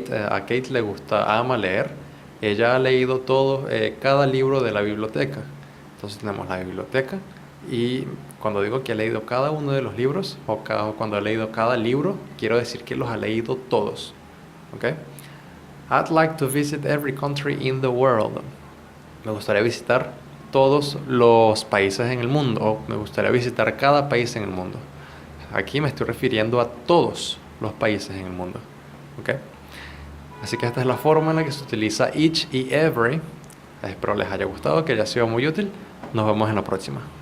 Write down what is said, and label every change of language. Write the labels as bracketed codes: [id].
[es] a Kate le ama leer. Ella ha leído cada libro de la biblioteca. Entonces tenemos la biblioteca y cuando digo que ha leído cada uno de los libros o cuando ha leído cada libro, quiero decir que los ha leído todos. ¿Okay? [en] I'd like to visit every country in the world. [es] Me gustaría visitar todos los países en el mundo, o me gustaría visitar cada país en el mundo. Aquí me estoy refiriendo a todos los países en el mundo. ¿Okay? Así que esta es la forma en la que se utiliza each y every. Espero les haya gustado, que haya sido muy útil. Nos vemos en la próxima.